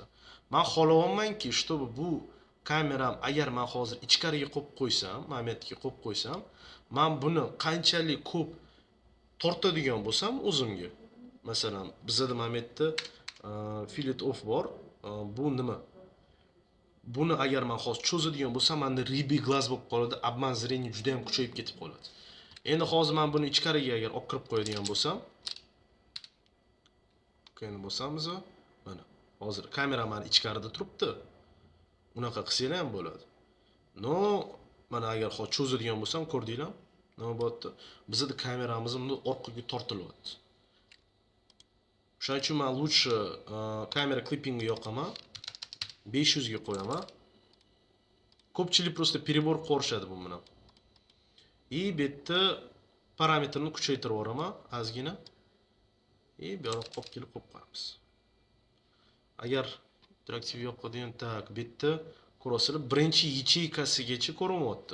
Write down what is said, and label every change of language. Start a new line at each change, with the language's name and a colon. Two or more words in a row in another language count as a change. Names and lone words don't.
Uzbek: Men xohlayapmanki, чтобы bu kameram agar men hozir ichkariga qo'yib qo'ysam, momentga qo'yib qo'ysam, men buni qanchalik ko'p tortadigan bo'lsam o'zimga. Masalan, bizda momentda
English: fillet off
Uzbek: bor. Bu nima? Buni agar men hozir cho'zadigan bo'lsam, menda
Russian: рыбий глаз
Uzbek: bo'lib qoladi,
Russian: обман зрения
Uzbek: juda ham kuchayib ketib qoladi. Endi hozir men buni ichkariga agar olib kirib qo'yadigan bo'lsam, mana hozir kamera men ichkarida turibdi. Unaqa qilsanglar ham bo'ladi. No, mana agar hozir cho'zadigan bo'lsam, ko'rdinglar? Nima bo'lyapti? Bizda kameramiz buni orqaga tortilyapti. Shuning uchun men lучше kamera clippingni yoqaman. 500 ga qo'yaman. Ko'pchilik
Russian: просто перебор
Uzbek: qilishadi bu bilan. И bu yerda parametrni kuchaytirib yuboraman ozgina. И bu yoqqa olib kelib qo'yib qo'yamiz. Agar interaktiv yoqadigan tak bu yerda ko'rasizlar, birinchi yacheykasigacha ko'rinyapti.